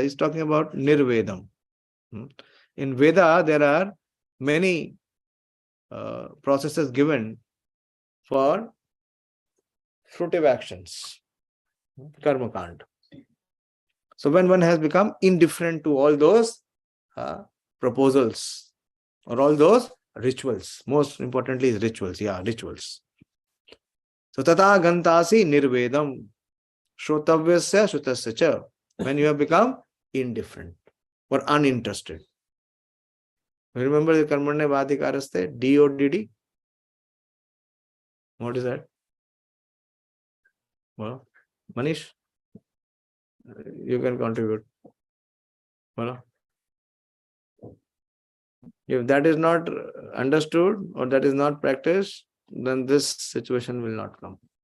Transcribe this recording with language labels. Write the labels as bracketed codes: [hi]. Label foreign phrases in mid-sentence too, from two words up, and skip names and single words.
[en] He's talking about nirvedam. In Veda, there are many processes given for fruitive actions, [sa] karma kand. [en] So when one has become indifferent to all those proposals or all those rituals, most importantly is rituals, rituals. [sa] So tata gantasi nirvedam shrotavyasya shutasya cha. [en] When you have become indifferent or uninterested. Remember the [sa] karmane vadikaraste, D-O-D-D? [en] What is that? Well, Manish, you can contribute. Well, if that is not understood or that is not practiced, then this situation will not come.